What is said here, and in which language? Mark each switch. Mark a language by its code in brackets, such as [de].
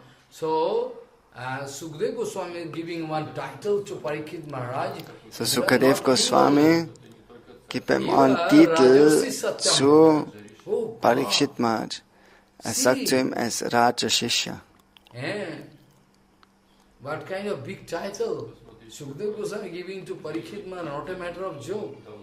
[en] So, Sukadev Goswami is giving one title to Parikshit Maharaj. [de] So, Sukadev Goswami gibt ihm einen Titel zu Parikshit Maharaj. Er sagt zu ihm, er ist Raja Shishya. [en] What kind of big title? Sukadev Goswami giving to Parikshit Maharaj, not a matter of joke.